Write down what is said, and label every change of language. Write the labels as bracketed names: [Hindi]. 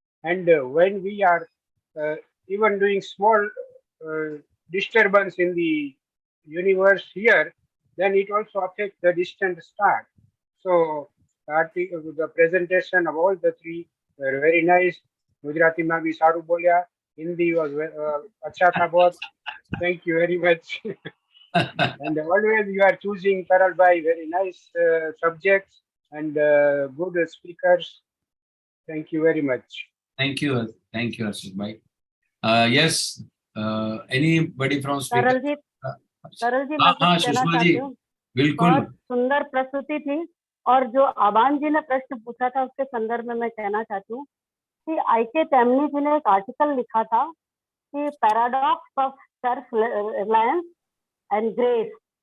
[English] And when we are even doing small disturbance in the universe here, then it also affects the distant star. So the presentation of all the three were very nice. [Hindi] Gujarati में भी सारू बोलिया, [English] Hindi was [Hindi] अच्छा था बहुत. [English] Thank you very much. And always you are choosing Taral by very nice subjects and good speakers. Thank you very much. Thank you, Harshvardhan bhai. Yes, anybody from speaker? [Hindi] तरल जी मैं कुछ कहना सुषमा चाहती जी, हूँ। बिल्कुल। बहुत सुंदर प्रस्तुति थी, और जो आबान जी ने प्रश्न पूछा था उसके संदर्भ में मैं कहना चाहती हूँ कि आईके टेमनी जी ने एक आर्टिकल लिखा था कि [English] Paradox of self reliance and grace.